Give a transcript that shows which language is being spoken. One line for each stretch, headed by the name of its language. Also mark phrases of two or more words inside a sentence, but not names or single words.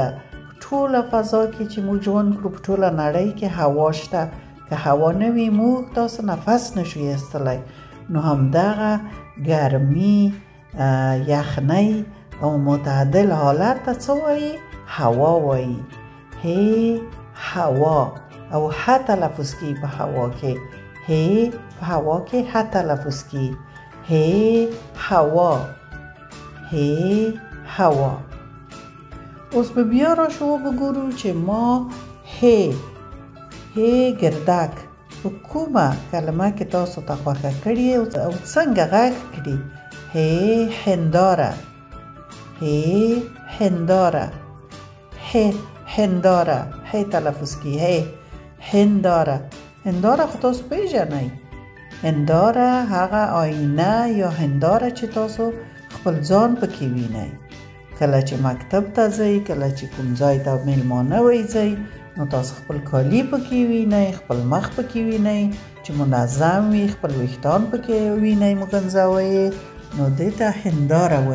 Pashto: په ټوله فضا کې چې موږ ژوند کړو په ټوله نړۍ کې هوا شته. که هوا نه وي موږ تاسو نفس نشو ایستلی. نو همدغه ګرمي، یخنۍ او معتدل حالت ته څه وایي؟ هوا وایي. ه، هوا. او ه تلفظ کی په هوا کې. ه په هوا کې ه تلفظ کی. ه، هوا. ه، هوا. اوس به بیا راشو وګورو چې ما ه ګردک په کومه کلمه کې تاسو ته خوښه کړي او څنګه غږ کړي. ه، هنداره. ه، هنداره. ه، هنداره. ه تلفظ کی. ه، هنداره. هنداره خو تاسو پیژنئ. هنداره هغه آینه یا هنداره چې تاسو خپل ځان پکې وینئ. کله چې مکتب ته ځئ، کله چې کوم ځای ته میلمانه وځئ نو تاسو خپل کالی پکې وینئ، خپل مخ پکې وینئ چې منظم وي، خپل ویښتان پکې وینئ مګنځوئ نو دې ته هنداره وایي.